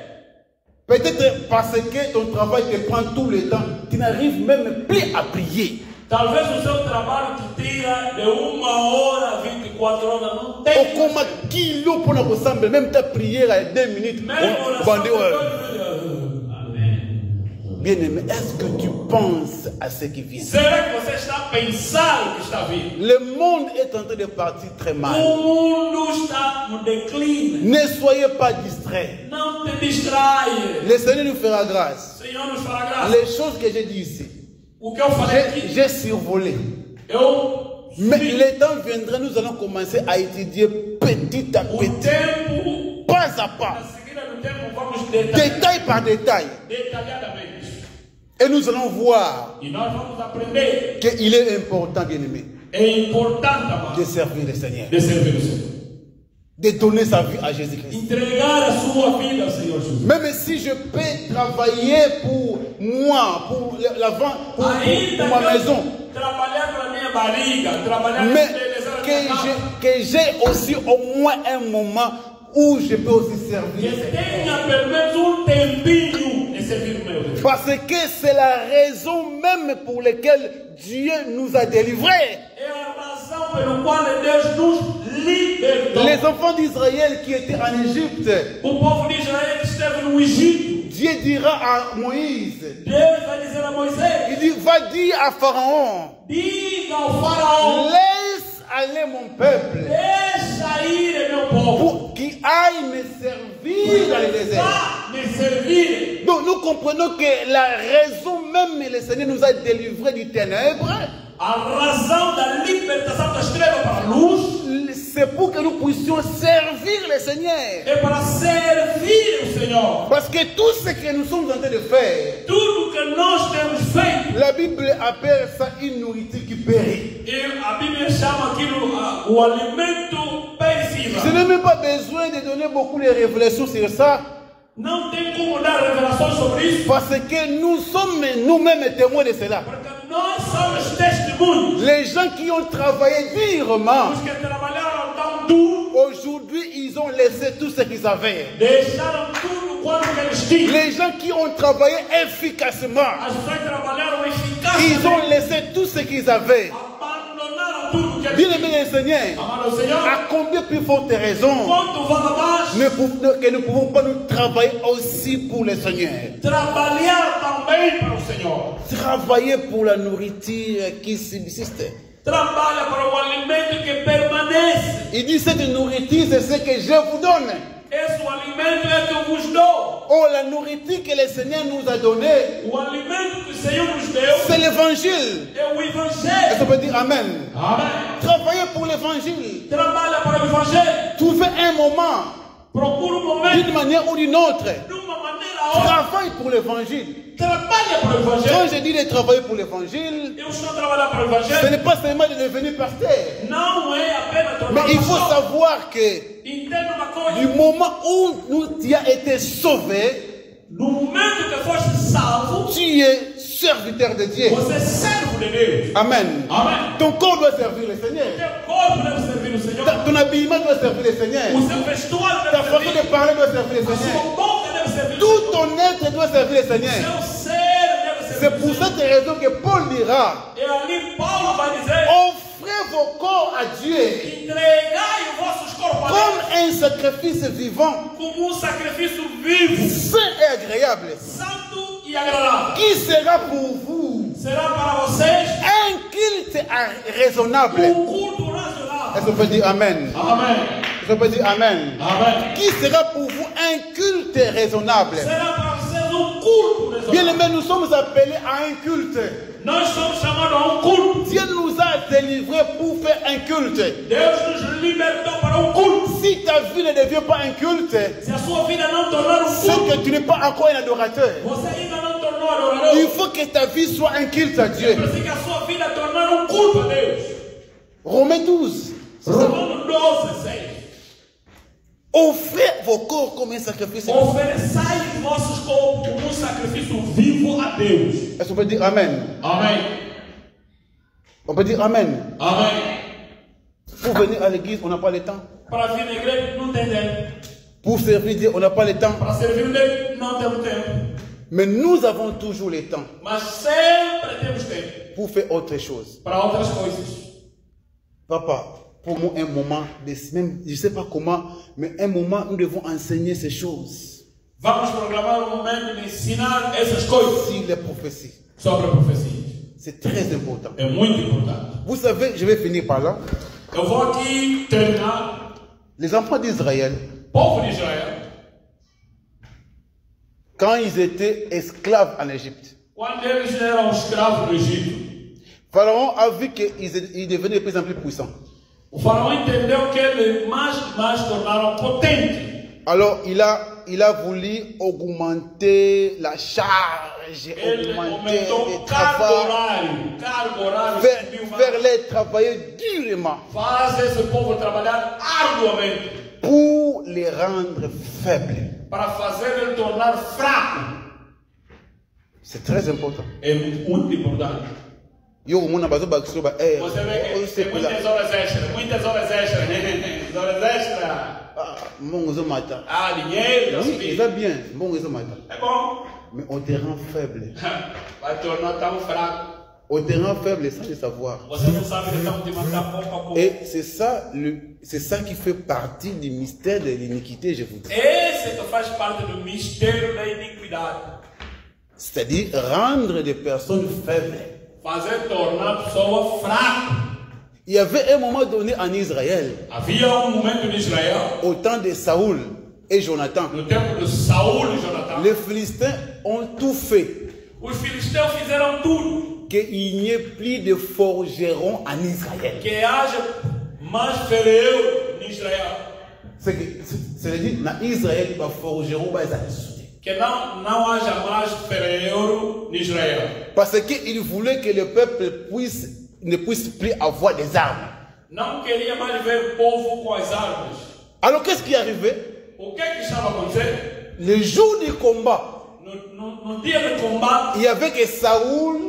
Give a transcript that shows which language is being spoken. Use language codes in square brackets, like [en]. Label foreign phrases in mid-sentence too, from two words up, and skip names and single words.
[fr] Peut-être parce que ton travail te prend tout le temps, tu n'arrives même plus à prier. [pt] Talvez o seu trabalho te tira de 1 hora a 24 horas. Não tem. [fr] Ou comme kilo pour nous ressembler, même ta prière à 2 minutes. Même Bandé, ouais. [pt] Amém. [fr] Bien-aimé, est-ce que tu penses à ce qui vient? [pt] Será que você está a pensar o que está vindo? [fr] Le monde est en train de partir très mal. [pt] O mundo está no declínio. [fr] Ne soyez pas distraits. [pt] Não te distraia. [fr] Le Seigneur nous fera grâce. [pt] O Senhor nos fará graça. [fr] Les choses que j'ai dit ici, [pt] O que eu falei aqui, [fr] j'ai survolé. Mais le temps viendra, nous allons commencer à étudier petit à [pt] o [fr] petit, [pt] tempo, [fr] pas à [pt] na [fr] pas, [pt] seguida do tempo, vamos detalhar, [fr] détail par détail. [pt] detalhadamente. [fr] Et nous allons voir [pt] E nós vamos aprender. [fr] qu'il est important, bien-aimé, [pt] É importante, [fr] de [pt] amado, [fr] servir le Seigneur, [pt] de servir o Senhor. [fr] de donner sa vie à Jésus-Christ. [pt] Entregar a sua vida ao Senhor Jesus. [fr] Même si je peux travailler pour moi, pour pour ma maison, [pt] Trabalhar para minha barriga, trabalhar [fr] mais [pt] para minha [fr] que j'ai aussi au moins un moment où je peux aussi servir. [pt] que tenha pelo menos tempinho de servir o meu Deus. [fr] Parce que c'est la raison même pour laquelle Dieu nous a délivrés. [pt] É a razão pelo qual Deus nos libertou. [fr] Les enfants d'Israël qui étaient en Égypte, [pt] O povo de Israel esteve no Egito. [fr] Dieu dira à Moïse, [pt] Deus vai dizer a Moisés: [fr] il dit, va dire à Pharaon, [pt] diga ao faraó, [fr] laisse aller mon peuple [pt] deixa ir meu povo, [fr] pour qu'il aille me servir dans le désert. [pt] vá me servir. [fr] Donc nous comprenons que la raison même, le Seigneur nous a délivrés du ténèbre, [pt] A razão da libertação das trevas para a luz [fr] c'est pour que nous puissions servir le Seigneur. [pt] é para servir o Senhor. [fr] Parce que tout ce que nous sommes en train de faire, [pt] Tudo que nós temos feito, [fr] la Bible appelle ça une nourriture qui périt. [pt] e a Bíblia chama aquilo o alimento perecível. [fr] Je n'ai même pas besoin de donner beaucoup de révélations sur ça, [pt] Não tem como dar revelações sobre isso, [fr] parce que nous sommes nous-mêmes témoins de cela. [pt] porque nós somos testemunhos. [fr] Les gens qui ont travaillé durement, [pt] Os que trabalharam tão duro, [fr] aujourd'hui, ils ont laissé tout ce qu'ils avaient. [pt] deixaram tudo quanto que eles tinham. [fr] Les gens qui ont travaillé efficacement, [pt] As pessoas que trabalharam [fr] ils ont [pt] eficazmente, [fr] laissé tout ce qu'ils avaient. [pt] abandonaram tudo que eles [fr] Bien [pt] tinham. [fr] aimé le Seigneur, [pt] Amado Senhor, [fr] à combien plus forte raison [pt] quanto vale mais [fr] que nous ne pouvons pas nous travailler aussi pour le Seigneur. [pt] trabalhar também para o Senhor. [fr] Travailler pour la nourriture qui subsiste. [pt] Trabalha para o alimento que permanece. [fr] Il dit cette nourriture, c'est ce que je vous donne. [pt] Esse o alimento é que eu vos dou. [fr] Oh, la nourriture que le Seigneur nous a donnée, [pt] O alimento que o Senhor nos deu [fr] c'est l'évangile. [pt] é o [fr] Est-ce [pt] Evangelho. [fr] qu'on peut dire Amen? [pt] Amém. [fr] Travailler pour l'évangile. [pt] Trabalha para o Evangelho. [fr] Trouver un moment, [pt] Procura momento, [fr] d'une manière ou d'une autre. [pt] de uma maneira ou outra. [fr] Travaille pour l'évangile. [pt] Trabalha para o [fr] Quand [pt] Evangelho. [fr] je dis de travailler pour l'évangile, [pt] Eu estou a trabalhar para o [fr] ce [pt] Evangelho. [fr] n'est pas seulement de devenir pasteur. [pt] Não é apenas [fr] Mais [pt] tornar [fr] il faut [pt] pastor. [fr] savoir que [pt] Entenda uma coisa. [fr] du moment où tu as été sauvé, [pt] No momento que foste salvo, [fr] tu es serviteur de Dieu. [pt] você é servo de Deus. [fr] Amen. [pt] Amém. [fr] Ton corps doit servir le Seigneur. [pt] Teu corpo deve servir o Senhor. [fr] Ton habillement doit servir le Seigneur. [pt] O seu vestuário [fr] Ta [pt] deve [fr] façon [pt] servir. [fr] de parler doit servir le [pt] A [fr] Seigneur. [pt] sua boca deve servir o [fr] Tout [pt] Senhor. [fr] ton être doit servir le [pt] O [fr] Seigneur. [pt] seu ser deve [fr] C'est [pt] servir [fr] pour [pt] o Senhor. [fr] cette raison que Paul dira, [pt] E ali Paulo vai dizer: [fr] offrez vos corps à Dieu [pt] Entregai os vossos corpos a [fr] comme [pt] Deus [fr] un sacrifice vivant, [pt] como sacrifício vivo, [fr] saint et agréable, [pt] santo e agradável. [fr] qui sera pour vous [pt] Será para vocês [fr] un culte raisonnable. [pt] culto razoável. [fr] Est-ce qu'on peut dire Amen? [pt] Amém. [fr] Est-ce qu'on peut dire Amen? [pt] Amém. [fr] Qui sera pour vous un culte raisonnable? [pt] Será para vocês culto [fr] Bien [pt] razoável. [fr] aimé, nous sommes appelés à un culte. [pt] Nós somos chamados a culto. [fr] Dieu nous a délivrés pour faire un culte. [pt] Deus nos libertou para culto. [fr] Si ta vie ne devient pas un culte, [pt] Se a sua vida não tornar [fr] c'est [pt] culto, [fr] que tu n'es pas encore un adorateur. [pt] você ainda não tornou adorador. [fr] Il faut que ta vie soit un culte à Dieu. [pt] Precisa que a sua vida tornar culto a Deus. [fr] Romains 12. [pt] Romanos 12, 6. [fr] Offrez vos corps comme un sacrifice. [pt] Ofereçai os vossos corpos como sacrifício vivo a Deus. [fr] Est-ce qu'on peut dire Amen? [pt] Amém. [fr] On peut dire Amen. [pt] Amém. [fr] Pour venir à l'église, on n'a pas le temps. [pt] Para vir na igreja não tem tempo. [fr] Pour servir Dieu, on n'a pas le temps. [pt] Para servir Deus não temos tempo. [fr] Mais nous avons toujours le temps [pt] Mas sempre temos tempo [fr] pour faire autre chose. [pt] para outras coisas. [fr] Papa, pour moi, un moment, même, je ne sais pas comment, mais un moment, nous devons enseigner ces choses. [pt] Vamos programar momento de ensinar essas coisas [fr] Sur les prophéties. [pt] sobre a profecia. [fr] C'est très important. [pt] É muito importante. [fr] Vous savez, je vais finir par là. [pt] Eu vou aqui terminar. [fr] Les enfants d'Israël, [pt] Povo de Israel, [fr] quand ils étaient esclaves en Égypte, [pt] quando eles eram escravos do Egito, [fr] Pharaon a vu qu'ils devenaient de plus en plus puissants. [pt] o faraó entendeu que eles mais tornaram potentes. [fr] Alors, il a voulu augmenter la charge, [pt] Ele [fr] augmenter [pt] aumentou [fr] le [pt] o cargo [fr] travail, [pt] horário, [fr] faire les travailler durement [pt] faz esse povo trabalhar arduamente [fr] pour les rendre faibles. [pt] para fazer ele tornar fraco. [fr] C'est très important. [pt] É muito importante. [ln] Yo, mon abazo bakso ba [pt] Você vê que tem muitas horas extras, muitas horas extras, horas extras. [ln] mon ozo mata. [pt] Ah, dinheiro, [fr] Oui, c'est bien. [ln] Mon ozo mata. [pt] é bom. [fr] Mais on te rend faible. [pt] Vai tornar tão fraco. [fr] On te rend faible sans le savoir. [pt] Você não sabe que estão te matando pouco a pouco. [fr] Et c'est ça qui fait partie du mystère de l'iniquité, je vous dis. [pt] Esse que faz parte do mistério da iniquidade. [fr] C'est-à-dire rendre des personnes faibles. [pt] Fazer tornar a pessoa fraca. [fr] Il y avait un moment donné en Israël, [pt] Havia momento em Israel, [fr] au temps de Saoul et Jonathan, [pt] no tempo de Saul e Jonathan, [fr] les Philistins ont tout fait [pt] os filisteus fizeram tudo [fr] qu'il n'y ait plus de forgerons en Israël. [pt] que haja mais ferreiro em Israel. [fr] C'est-à-dire, dans Israël, il y a forgerons, il y a [pt] Que não haja mais ferreiro em Israel. [fr] parce qu'il voulait que le peuple ne puisse plus avoir des armes. [pt] Não queria mais ver o povo com as armas. [fr] Alors qu'est-ce qui est arrivé? [pt] O que estava acontecendo? [fr] Le jour du combat, [pt] No dia do combate, [fr] il y avait que Saoul